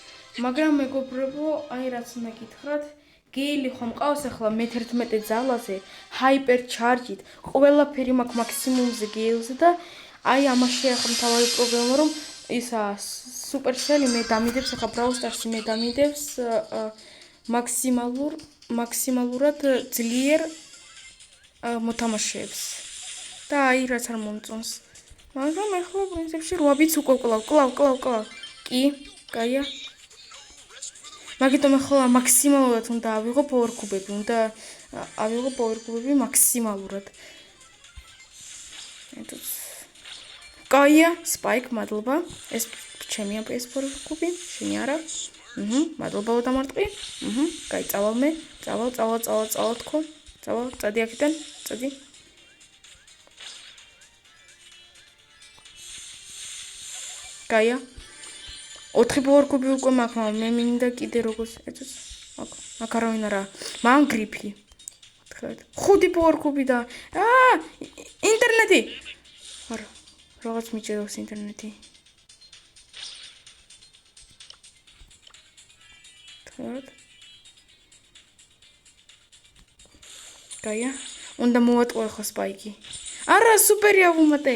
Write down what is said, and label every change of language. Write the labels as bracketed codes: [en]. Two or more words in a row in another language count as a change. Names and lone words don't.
[ka] მაგრამ მეგობრებო, აი რაც უნდა გითხრათ, გეილი ხომ ყავს ახლა მე-11 ძალაზე, [en] hyper charge, [ka] ყველაფერი მაქვს მაქსიმუმზე გეილზე და აი ამაში ახლა მთავარი პრობლემა რომ ისა სუპერსელი მე დამიდებს ახლა Brawl Stars-ი მე დამიდებს მაქსიმალურად ძლიერ მოთამაშეებს. და აი რაც არ მომწონს. მაგრამ ახლა პრინციპში 8 ბიტს უკვე კლავ. კი, კაია. მაგიტომ ახლა მაქსიმალურად უნდა ავიღო [en] power cube-ები, [ka] უნდა ავიღო [en] power cube-ები [ka] მაქსიმალურად. კაია, Spike, მადლობა. ეს ჩემია PS4 კუბი, შენი არა. მადლობა უდამარტყი. კაი, წავალ მე. წავალ თქო. წავალ, წადი აქედან, წადი. კაია. 4 [en] power cube [ka] უკვე მაქვს, მაგრამ მე მინდა კიდე როგორც ეცოს. აქ არავინ არა. მან გრიფი. 5 [en] power cube [ka] და ინტერნეტი. არა. რაღაც მიჭედავს ინტერნეტი. კაია. უნდა მოვატყო ახლა Spike-ი. არა, სუპერია ვუმატე.